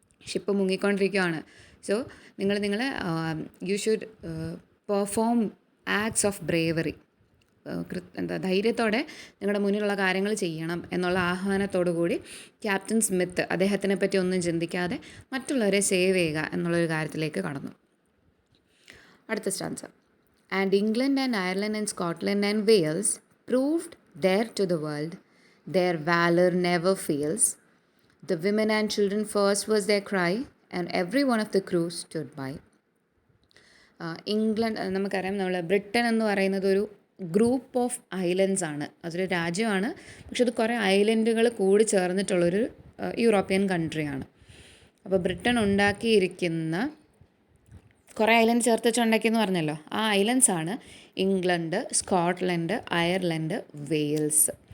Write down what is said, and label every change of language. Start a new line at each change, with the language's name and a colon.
Malayalam: Ship മുങ്ങിക്കൊണ്ടിരിക്കുകയാണ്.
English: so
Malayalam: നിങ്ങൾ
English: You should perform acts of bravery.
Malayalam: ധൈര്യത്തോടെ നിങ്ങളുടെ മുന്നിലുള്ള കാര്യങ്ങൾ ചെയ്യണം എന്നുള്ള ആഹ്വാനത്തോടു കൂടി ക്യാപ്റ്റൻ സ്മിത്ത് അദ്ദേഹത്തിനെ പറ്റി ഒന്നും ചിന്തിക്കാതെ മറ്റുള്ളവരെ സേവ് ചെയ്യുക എന്നുള്ളൊരു കാര്യത്തിലേക്ക് കടന്നു. അടുത്ത stanza.
English: "And England and Ireland and Scotland and Wales proved there to the world their valour never fails. The women and children first was their cry, and every one of the crew stood by."
Malayalam: England നമുക്കറിയാം, Britain എന്ന് പറയുന്നത് ഒരു
English: group of islands
Malayalam: ആണ്. അതൊരു രാജ്യമാണ്, പക്ഷെ അത് കുറേ ഐലൻഡുകൾ കൂടി ചേർന്നിട്ടുള്ളൊരു യൂറോപ്യൻ കൺട്രിയാണ്. അപ്പോൾ ബ്രിട്ടൻ ഉണ്ടാക്കിയിരിക്കുന്ന കുറേ ഐലൻഡ് ചേർത്ത് വെച്ചുണ്ടാക്കിയെന്ന് പറഞ്ഞല്ലോ, ആ ഐലൻഡ്സാണ് ഇംഗ്ലണ്ട്, സ്കോട്ട്ലൻഡ്, അയർലൻഡ്, വെയിൽസ്.